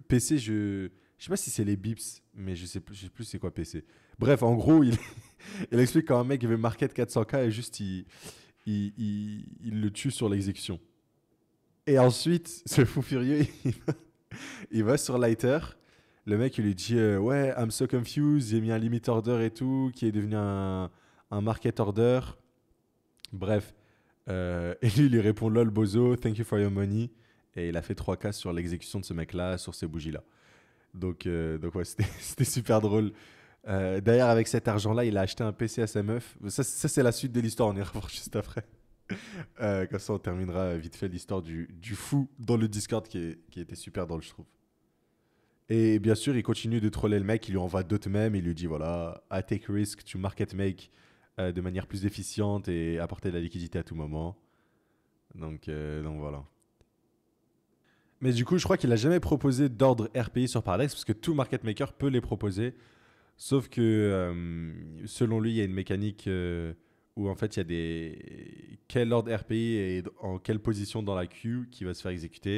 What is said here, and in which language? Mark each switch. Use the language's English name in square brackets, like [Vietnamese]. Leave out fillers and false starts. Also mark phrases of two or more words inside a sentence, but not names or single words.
[French] PC, je sais pas si c'est les bips, mais je sais plus c'est quoi PC. Bref, en gros, il explique quand un mec veut market 400K et juste il le tue sur l'exécution. Et ensuite, ce fou furieux, il va sur Lighter. Le mec, il lui dit ouais, [English] I'm so confused, [French] j'ai mis un [English] limit order [French] et tout, qui est devenu un [English] market order. [French] Bref. Et lui, il lui répond lol, bozo, [English] thank you for your money. [French] Et il a fait 3K sur l'exécution de ce mec-là, sur ces bougies-là. Donc ouais, c'était super drôle. D'ailleurs, avec cet argent-là, il a acheté un PC à sa meuf. Ça c'est la suite de l'histoire, on y revoit juste après. Comme ça, on terminera vite fait l'histoire du fou dans le Discord qui était super drôle, je trouve. Et bien sûr, il continue de troller le mec, il lui envoie d'autres mèmes, il lui dit voilà, [English] I take risk to market make [French] de manière plus efficiente et apporter de la liquidité à tout moment. Donc voilà. Mais du coup, je crois qu'il a jamais proposé d'ordre RPI sur Paradex parce que tout [English] market maker [French] peut les proposer. Sauf que selon lui, il y a une mécanique où en fait il y a des quel ordre RPI et en quelle position dans la queue qui va se faire exécuter.